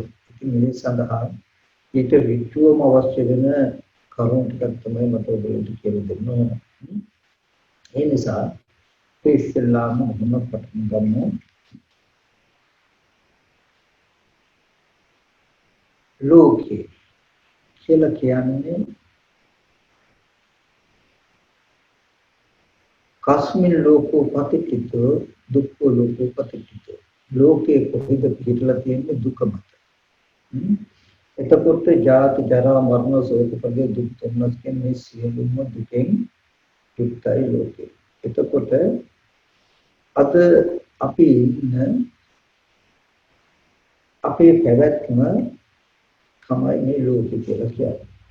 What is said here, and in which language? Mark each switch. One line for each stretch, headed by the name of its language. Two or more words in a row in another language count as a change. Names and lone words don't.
Sinhala: ඉතින් මේ සඳහා ඊට විචුවම අවශ්‍ය වෙන කරුණු ටිකක් තමයි මට ඔයගොල්ලන්ට කියලා දෙන්න ඕන. ඒ නිසා ඉස්සෙල්ලාම මොන පටන් ගමු. ලෝකේ කියලා කියන්නේ
Pali: කස්මින් ලෝකෝ පතිච්චිතෝ දුක්ඛෝ ලෝකෝ පතිච්චිතෝ.
Sinhala: ලෝකේ කොහෙද පිටලා තියෙන්නේ දුක මත. එතකොට ජාති ජරා මරණ ශෝක පරිදේ දුක් තුනස් කියන්නේ සියලුම දුකෙන් යුක්තයි ලෝකේ. එතකොට අද අපි ඉන්න අපේ පැවැත්ම තමයි මේ ලෝකෙ කියලා කියන්නේ.